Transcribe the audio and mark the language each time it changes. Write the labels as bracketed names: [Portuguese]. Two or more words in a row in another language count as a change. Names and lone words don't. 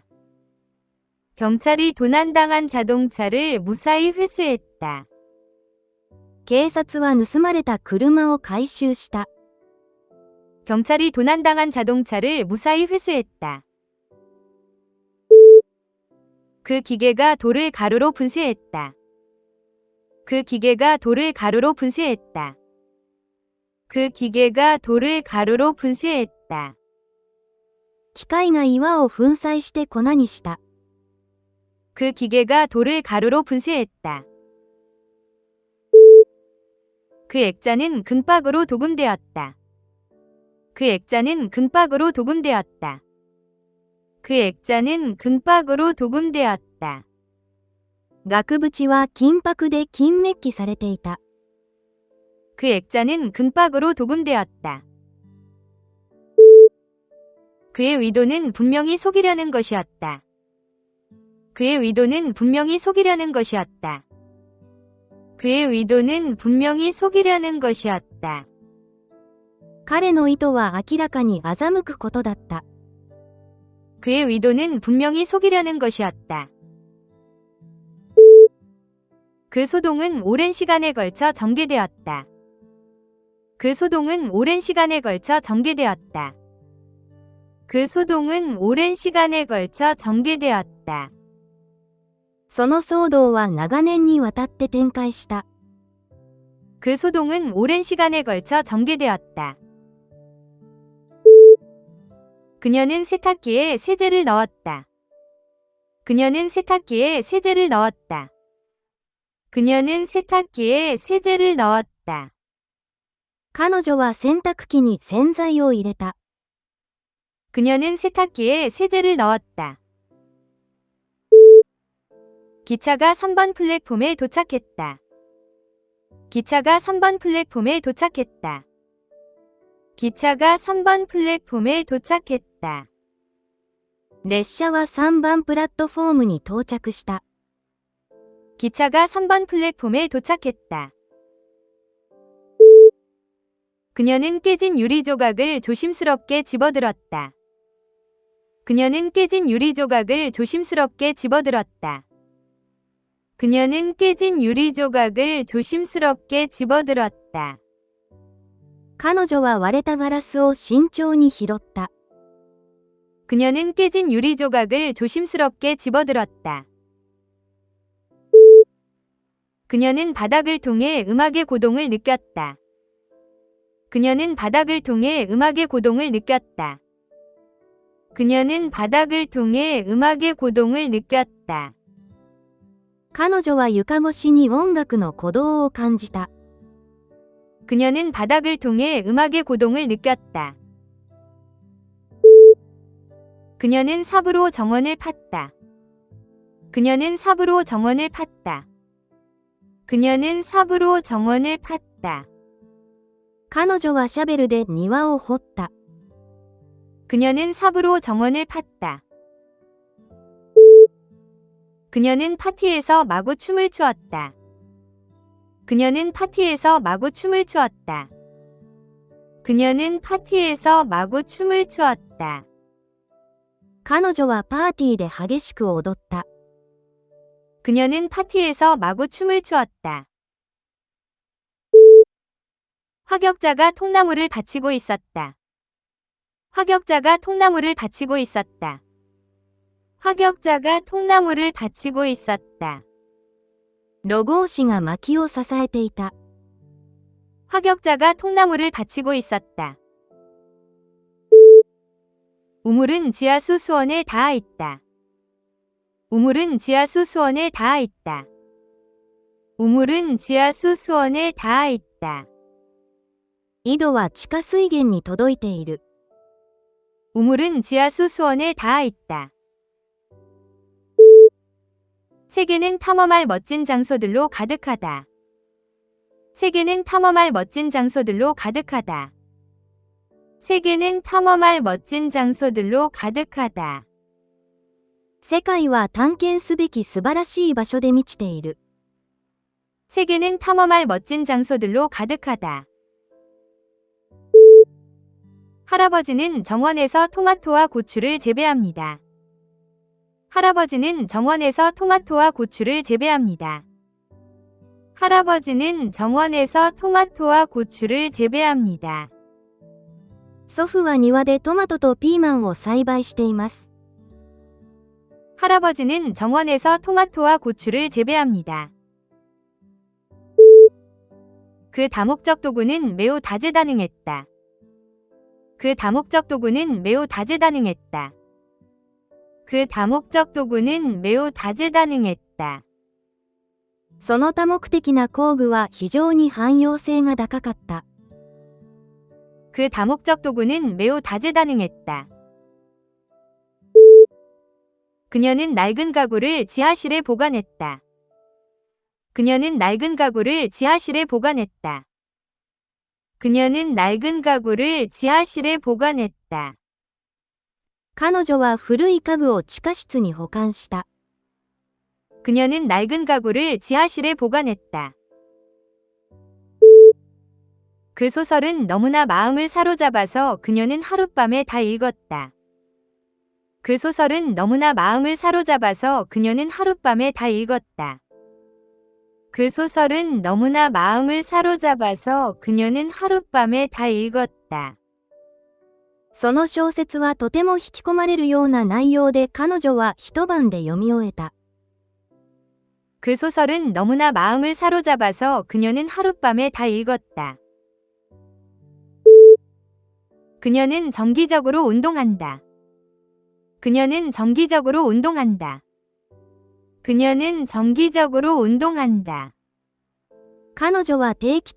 [Korean] 경찰이 도난당한 자동차를 무사히 회수했다. [Japanese] 警察は盗まれた車を回収した。 [Korean] 경찰이 도난당한 자동차를 무사히 회수했다. 그 기계가 돌을 가루로 분쇄했다. 그 기계가 돌을 가루로 분쇄했다. 그 기계가 돌을 가루로 분쇄했다. [Japanese] 機械が岩を粉砕して粉にした。 [Korean] 그 기계가 돌을 가루로 분쇄했다. 그 액자는 금박으로 도금되었다. 그 액자는 금박으로 도금되었다. 그 액자는 금박으로 도금되었다. [Japanese] 額縁は金箔で金メッキされていた。 [Korean] 그 액자는 금박으로 도금되었다. 그의 의도는 분명히 속이려는 것이었다. 그의 의도는 분명히 속이려는 것이었다. 그의 의도는 분명히 속이려는 것이었다. [Japanese] 彼の意図は明らかに欺くことだった。 [Korean] 그의 의도는 분명히 속이려는 것이었다. 그 소동은 오랜 시간에 걸쳐 전개되었다. 그 소동은 오랜 시간에 걸쳐 전개되었다. 그 소동은 오랜 시간에 걸쳐 전개되었다. [Japanese] その騒動は長年にわたって展開した。 [Korean] 그 소동은 오랜 시간에 걸쳐 전개되었다. 그녀는 세탁기에 세제를 넣었다. 그녀는 세탁기에 세제를 넣었다. 그녀는 세탁기에 세제를 넣었다. [Japanese] 彼女は洗濯機に洗剤を入れた。 [Korean] 그녀는 세탁기에 세제를 넣었다. 기차가 3번 플랫폼에 도착했다. 기차가 3번 플랫폼에 도착했다. 기차가 3번 플랫폼에 도착했다. [Japanese] 列車は3番プラットフォームに到着した。 [Korean] 기차가 3번 플랫폼에 도착했다. 그녀는 깨진 유리 조각을 조심스럽게 집어들었다. 그녀는 깨진 유리 조각을 조심스럽게 집어들었다. 그녀는 깨진 유리 조각을 조심스럽게 집어들었다. [Japanese] 彼女は割れたガラスを慎重に拾った。 [Korean] 그녀는 깨진 유리 조각을 조심스럽게 집어들었다. 그녀는 바닥을 통해 음악의 고동을 느꼈다. 그녀는 바닥을 통해 음악의 고동을 느꼈다. 그녀는 바닥을 통해 음악의 고동을 느꼈다. [Japanese] 彼女は床越しに音楽の鼓動を感じた。 [Korean] 그녀는 바닥을 통해 음악의 고동을 느꼈다. 그녀는 삽으로 정원을 팠다. 그녀는 삽으로 정원을 팠다. 그녀는 삽으로 정원을 팠다. [Japanese] 彼女はシャベルで庭を掘った。 [Korean] 그녀는 삽으로 정원을 팠다. 그녀는 파티에서 마구 춤을 추었다. 그녀는 파티에서 마구 춤을 추었다. 그녀는 파티에서 마구 춤을 추었다. [Japanese] 彼女はパーティーで激しく踊った。 [Korean] 그녀는 파티에서 마구 춤을 추었다. 화격자가 통나무를 받치고 있었다. 화격자가 통나무를 받치고 있었다. 화격자가 통나무를 받치고 있었다. [Japanese] ロゴ押しが薪を支えていた。 [Korean] 화격자가 통나무를 받치고 있었다. 우물은 지하수 수원에 닿아 있다. 우물은 지하수 수원에 닿아 있다. 우물은 지하수 수원에 닿아 있다. [Japanese] 井戸は地下水源に届いている。 [Korean] 우물은 지하수 수원에 닿아 있다. 세계는 탐험할 멋진 장소들로 가득하다. 세계는 탐험할 멋진 장소들로 가득하다. 세계는 탐험할 멋진 장소들로 가득하다. [Japanese] 世界は探検すべき素晴らしい場所で満ちている。 [Korean] 세계는 탐험할 멋진 장소들로 가득하다. 할아버지는 정원에서 토마토와 고추를 재배합니다. 할아버지는 정원에서 토마토와 고추를 재배합니다. 할아버지는 정원에서 토마토와 고추를 재배합니다. [Japanese] 祖父は庭でトマトとピーマンを栽培しています。 [Korean] 할아버지는 정원에서 토마토와 고추를 재배합니다. 그 다목적 도구는 매우 다재다능했다. 그 다목적 도구는 매우 다재다능했다. 그 다목적 도구는 매우 다재다능했다. [Japanese] その多目的な工具は非常に汎用性が高かった。 [Korean] 그 다목적 도구는 매우 다재다능했다. 그녀는 낡은 가구를 지하실에 보관했다. 그녀는 낡은 가구를 지하실에 보관했다. 그녀는 낡은 가구를 지하실에 보관했다. [Japanese] 彼女は古い家具を地下室に保管した。 [Korean] 그녀는 낡은 가구를 지하실에 보관했다. 그 소설은 너무나 마음을 사로잡아서 그녀는 하룻밤에 다 읽었다. 그 소설은 너무나 마음을 사로잡아서 그녀는 하룻밤에 다 읽었다. 그 소설은 너무나 마음을 사로잡아서 그녀는 하룻밤에 다 읽었다. [Japanese] その小説はとても引き込まれるような内容で彼女は一晩で読み終えた。 [Korean] 그 소설은 너무나 마음을 사로잡아서 그녀는 하룻밤에 다 읽었다. 그녀는 정기적으로 운동한다. 그녀는 정기적으로 운동한다. 그녀는 정기적으로 운동한다.